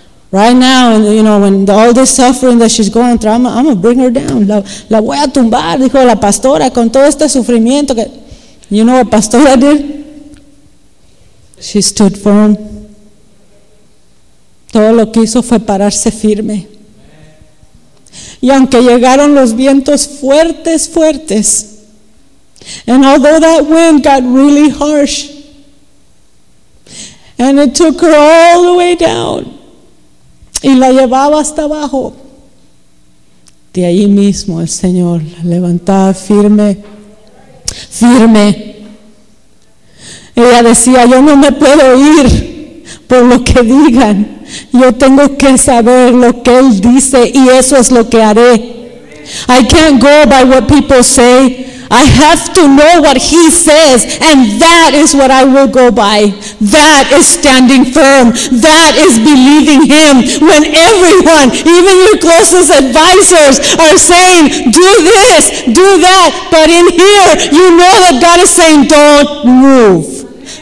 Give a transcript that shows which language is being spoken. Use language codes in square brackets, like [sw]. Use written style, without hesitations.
[en] Right now, you know, when all this suffering that she's going through, I'm going to bring her down. [es] La voy a tumbar, dijo la pastora, con todo este sufrimiento. [en] Que, you know what pastora did? She stood firm. [es] Todo lo que hizo fue pararse firme. Y aunque llegaron los vientos fuertes, fuertes, [en] and although that wind got really harsh, and it took her all the way down, [es] y la llevaba hasta abajo, de ahí mismo el Señor la levantaba firme, firme. Ella decía, yo no me puedo ir por lo que digan. Yo tengo que saber lo que Él dice y eso es lo que haré. [en] I can't go by what people say. I have to know what He says, and that is what I will go by. That is standing firm. That is believing Him. When everyone, even your closest advisors, are saying, do this, do that, but in here, you know that God is saying, don't move.